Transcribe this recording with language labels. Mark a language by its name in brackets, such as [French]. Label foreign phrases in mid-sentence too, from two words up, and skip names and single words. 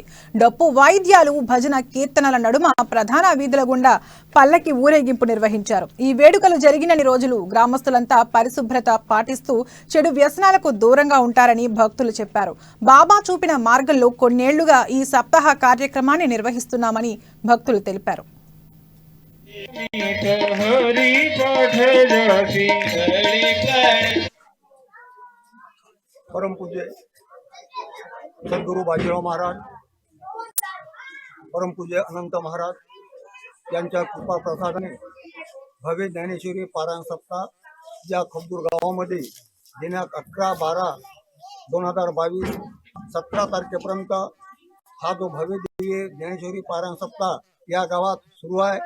[Telugu] డప్పు వాయిద్యాలు, భజన కీర్తనల నడుమ ప్రధాన వీధుల గుండా పల్లకి ఊరేగింపు నిర్వహించారు. ఈ వేడుకలు జరిగినన్ని రోజులు గ్రామస్తులంతా పరిశుభ్రత పాటిస్తూ చెడు వ్యసనాలకు దూరంగా ఉంటారని భక్తులు చెప్పారు. బాబా చూపిన మార్గంలో కొన్నేళ్లుగా ఈ సప్తాహ కార్యక్రమాన్ని నిర్వహిస్తున్నామని భక్తులు తెలిపారు. [Marathi] परम पूज्य सद्गुरु बाजीराव महाराज, परम पूज्य अनंत महाराज यांच्या कृपा प्रसादाने भव्य ज्ञानेश्वरी पारायण सप्ताह या खबदूर गावामध्ये दिनांक 11/12/2022 17 तारखेपर्यंत हा जो भव्य दिव्य ज्ञानेश्वरी पारायण सप्ताह या गावात सुरू आहे.